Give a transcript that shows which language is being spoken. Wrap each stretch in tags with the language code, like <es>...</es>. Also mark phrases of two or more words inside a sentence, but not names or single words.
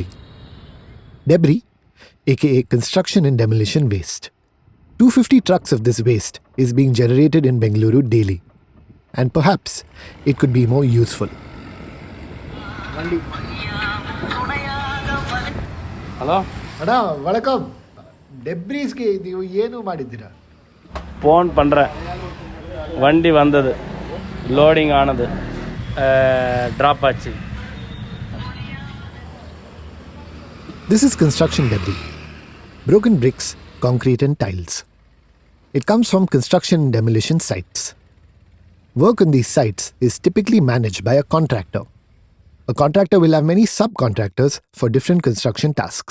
<en>Debris, aka construction and demolition waste. 250 trucks of this waste is being generated in Bengaluru daily. And perhaps it could be more useful. Hello?</en> <kn>ಅಣ್ಣ ವಳಕಮ್ ಡೆಬ್ರೀಸ್ಗೆ ನೀವು ಏನು ಮಾಡಿದ್ದೀರಾ?</kn> <ta>ಫೋನ್ பண்ணுறேன் வண்டி வந்தது லோடிங் ஆனது ட்ராப் ஆச்சு.</ta> <en>This is construction debris. Broken bricks, concrete and tiles. It comes from construction and demolition sites. Work on these sites is typically managed by a contractor. A contractor will have many subcontractors for different construction tasks.</en>